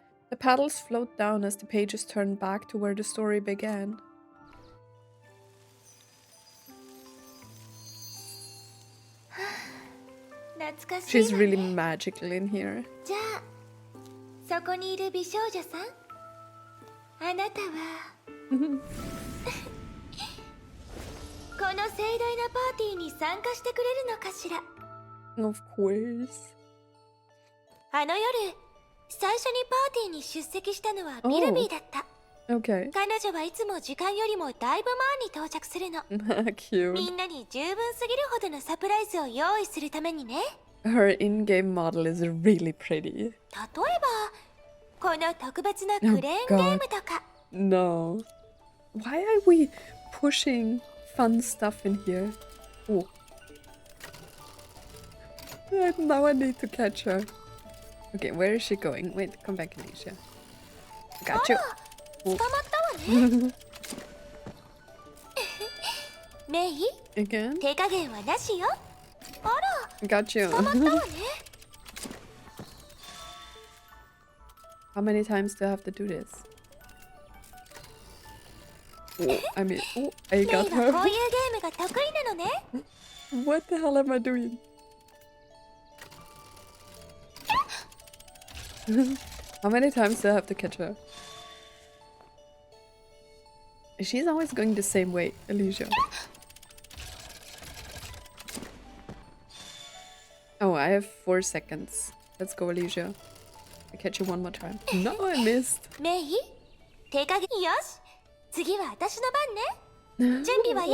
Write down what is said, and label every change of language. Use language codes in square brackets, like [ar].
[en] The petals float down as the pages turn back to where the story began. She's really magical in here. [ja] じゃあそこにいる美少女さん、あなたはこの盛大なパーティーに参加してくれるのかしら。 [en] Of course. [ja] あの夜最初にパーティーに出席したのはミルビーだった。 [en] Okay. [ja] 彼女はいつも時間よりもだいぶ前に到着するの。 [en] Cute. [ja] みんなに十分すぎるほどのサプライズを用意するためにね。 [en] Her in-game model is really pretty. [ja] 例えばここの特別なクレーンゲームとか。 [en] No. Why are we pushing fun stuff in here? Oh. Now I need to catch her. Okay, where is she going? Wait, come back, Elysia. Got you. [ja] 捕まったわね。メイ、 [en] Again? [ja] 手加減はなしよ。あら、 [en] Got you. [ja] 捕まったわね。 [en] How many times do I have to do this? Oh, I mean, oh, I [ja] メイ [en] got [ja] はこういうゲ [en] her. [ja] ームが得意なのね。 [en] What the hell am I doing? How many times do I have to catch her? She's always going the same way, Elysia. Oh, I have 4 seconds. Let's go, Elysia. I catch you one more time. No, I missed. [ja] メイ、手加減よし。次は私の番ね。準備はいい？